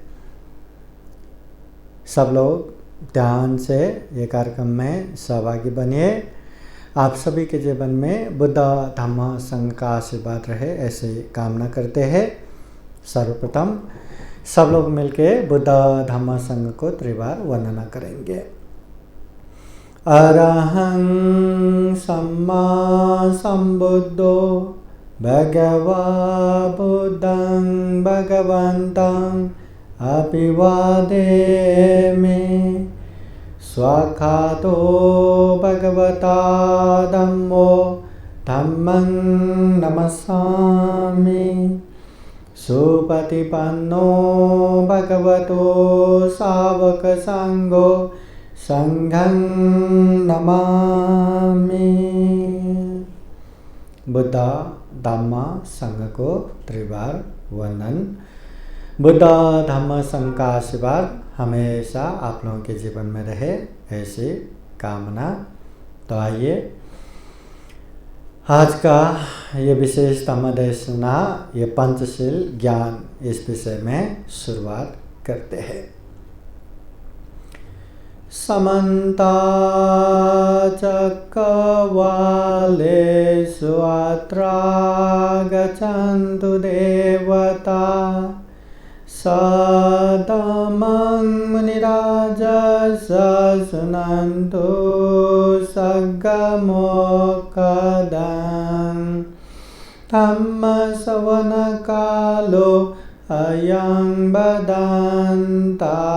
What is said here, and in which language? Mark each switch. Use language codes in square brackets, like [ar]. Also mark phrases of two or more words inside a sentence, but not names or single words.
[hi] सब लोग ध्यान से ये कार्यक्रम में सहभागी बनिए। आप सभी के जीवन में बुद्ध धम्म संघ का आशीर्वाद रहे ऐसे कामना करते हैं। सर्वप्रथम सब लोग मिलके बुद्ध धम्म संघ को त्रिवार वंदना करेंगे। [pi] अरहं सम्मा सम्बुद्धो भगवा बुद्धं भगवन्तं अभिवादेमि। स्वाखातो भगवता धम्मो धम्मं नमस्सामि। सुपतिपन्नो भगवतो सावक संघो संघं नमामि। [hi] बुद्ध धम्म संघ को त्रिवार वंदन। बुद्ध धम्म संघ का आशीर्वाद हमेशा आप लोगों के जीवन में रहे ऐसी कामना। तो आइए आज का ये विशेष धम्म देशना ये पंचशील ज्ञान इस विषय में शुरुआत करते हैं। [pi] समन्ता चक्रवालेषु अत्रा गच्छन्तु देवता सदमं मुनिराजस शृण्वन्तु सग्गमोक्खदं धम्मश्रवणकालो अयं बदन्ता।